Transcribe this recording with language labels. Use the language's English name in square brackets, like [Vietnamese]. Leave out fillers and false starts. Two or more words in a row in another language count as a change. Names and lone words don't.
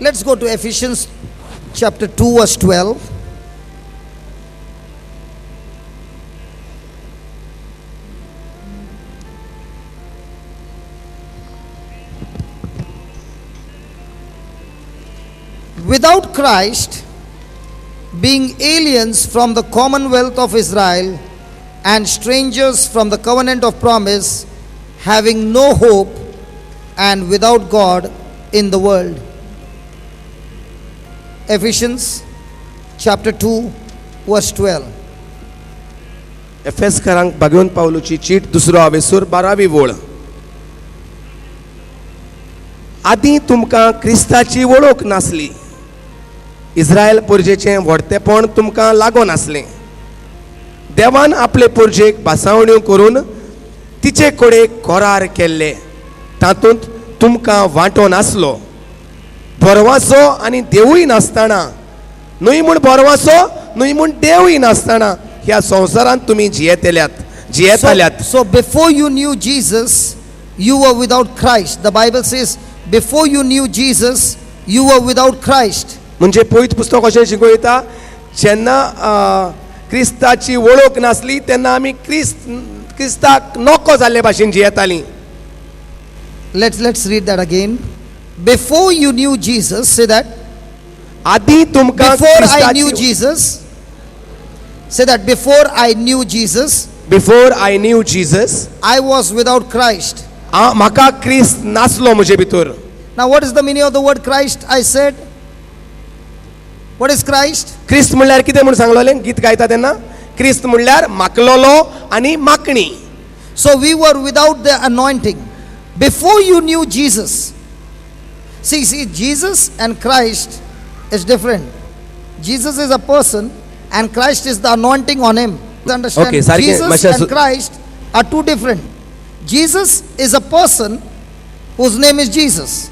[English] go to Ephesians chapter 2 verse 12. Without Christ, being aliens from the commonwealth of Israel and strangers from the covenant of promise, having no hope and without God in the world. Ephesians chapter 2 verse 12. [Konkani] एफेसकारांक भागवून पावलुची चीट दुसरो हावेसूर 12वी वळ. आदी तुमकां क्रिस्ताची वळख नासली. इस्रायल पोरजेचें व्हडतेपण तुमकां लागो नासलें. देवान आपले पोरजेक भासावण्यो करून तिचे कडेन करार केल्ले. तातूंत तुमकां वांटो नासलो. बोरवासो आनी देवूय नासतना, न्हय म्हूण बोरवासो न्हय म्हूण देवूय नासतना ह्या संवसारांत तुमी जियेताल्यात. [English] So before you knew Jesus, you were without Christ. The Bible says, before you knew Jesus, you were without Christ. [Konkani] म्हणजे पवित्र पुस्तक अशें शिकयता, जेन्ना क्रिस्ताची वळख नासली तेन्ना आमी क्रिस्ताक नोको जाल्ले भाशेन जियेतालीं. [English] Let's read that again. Before you knew Jesus, say that. [Konkani] आदी तुमकां [English] Before I knew Jesus. Say that. Before I knew Jesus, Before I knew Jesus, I was without Christ. [Konkani] म्हाका क्रिस्त नासलो म्हजे भितर. [English] Now what is the meaning of the word Christ? I said, what is Christ? [Konkani] क्रिस्त म्हणल्यार कितें म्हूण सांगलोलें गीत गायता तेन्ना? क्रिस्त म्हणल्यार माकलोलो आनी माकणी. [English] So we were without the anointing. Before you knew Jesus. See, Jesus and Christ is different. Jesus is a person and Christ is the anointing on him. Understand? Okay, Jesus and Christ are two different. Jesus is a person whose name is Jesus.